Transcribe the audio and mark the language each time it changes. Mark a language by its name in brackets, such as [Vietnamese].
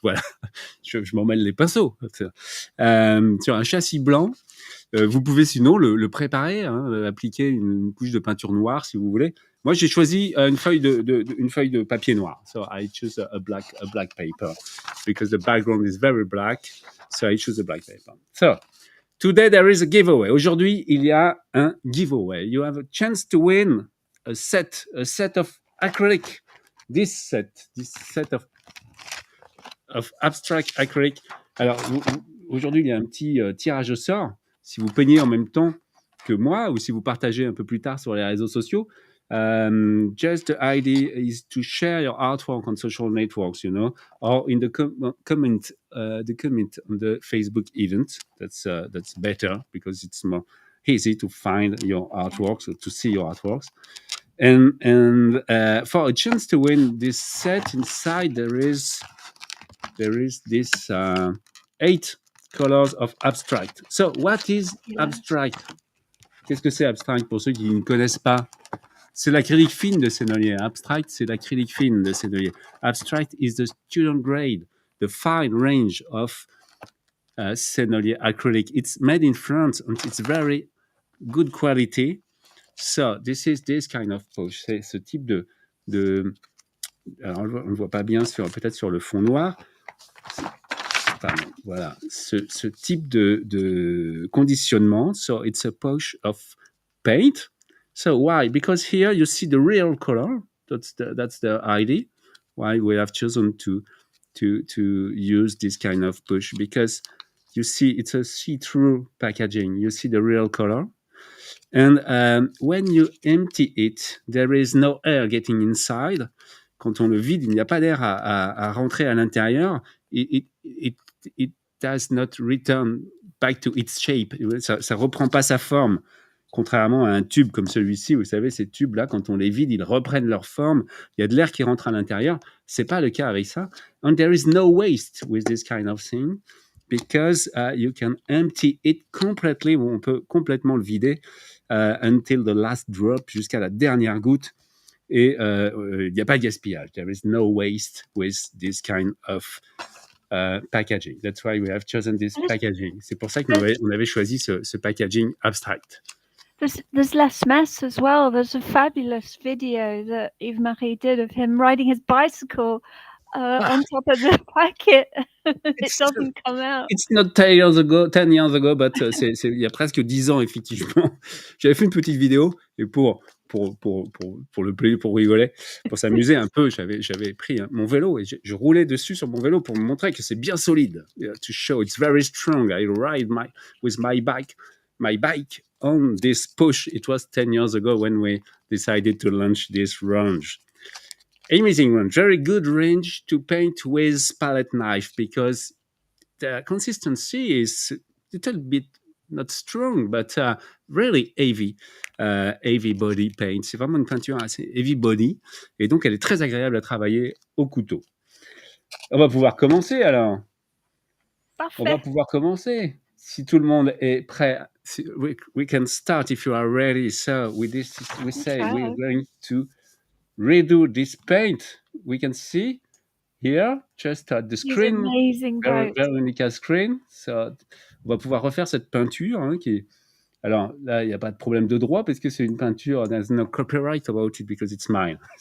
[French] Voilà, je m'en mêle les pinceaux. Sur un châssis blanc. Vous pouvez sinon le préparer, appliquer une couche de peinture noire si vous voulez. Moi, j'ai choisi une feuille de papier noir. [English] So I choose a black paper because the background is very black. So I choose a black paper. So today there is a giveaway. [French] Aujourd'hui, il y a un giveaway. [English] You have a chance to win a set of acrylic. This set of abstract acrylic. [French] Alors aujourd'hui, il y a un petit tirage au sort. Si vous peignez en même temps que moi ou si vous partagez un peu plus tard sur les réseaux sociaux, [English] just the idea is to share your artwork on social networks, or in the comment on the Facebook event. That's better because it's more easy to find your artworks or to see your artworks. And for a chance to win this set, inside there is this 8 colors of abstract. So what is abstract? [French] Qu'est-ce que c'est abstract pour ceux qui ne connaissent pas? C'est l'acrylique fine de Sennelier. Abstract, c'est l'acrylique fine de Sennelier. [English] Abstract is the student grade, the fine range of Sennelier acrylic. It's made in France and it's very good quality. So this is this kind of pouch. [French] C'est ce type de alors on ne voit pas bien peut-être sur le fond noir. Pardon, voilà, ce type de conditionnement. [English] So it's a pouch of paint. So why? Because here you see the real color. That's the idea. Why we have chosen to use this kind of push, because you see it's a see-through packaging. You see the real color. And when you empty it, there is no air getting inside. [French] Quand on le vide, il n'y a pas d'air à rentrer à l'intérieur. [English] It does not return back to its shape. [French] Ça ne reprend pas sa forme. Contrairement à un tube comme celui-ci, vous savez, ces tubes-là, quand on les vide, ils reprennent leur forme. Il y a de l'air qui rentre à l'intérieur. C'est pas le cas avec ça. [English] And there is no waste with this kind of thing, because you can empty it completely. [French] On peut complètement le vider [English] until the last drop, [French] jusqu'à la dernière goutte. Et il n'y a pas de gaspillage. [English] There is no waste with this kind of packaging. That's why we have chosen this packaging. [French] C'est pour ça qu'on avait choisi ce packaging abstract. [English] There's less mess as well. There's a fabulous video that Yves-Marie did of him riding his bicycle on top of the packet. It doesn't come out. It's not 10 years ago, but [French] il y a presque 10 ans, effectivement. J'avais fait une petite vidéo, et pour le plaisir, pour rigoler, pour s'amuser un peu, j'avais pris mon vélo et je roulais dessus sur mon vélo pour me montrer que c'est bien solide. [English] To show it's very strong. I ride with my bike on this push. It was 10 years ago when we decided to launch this range. Amazing range, very good range to paint with palette knife, because the consistency is a little bit not strong, but really heavy body paint. [French] C'est vraiment une peinture assez heavy body, et donc elle est très agréable à travailler au couteau. On va pouvoir commencer alors. Parfait. On va pouvoir commencer. Si tout le monde est prêt, [English] we can start if you are ready. So we say we're going to redo this paint. We can see here, just at the screen, Veronica's screen. [French] So, on va pouvoir refaire cette peinture alors là, il n'y a pas de problème de droit parce que c'est une peinture. [English] There's no copyright about it because it's mine.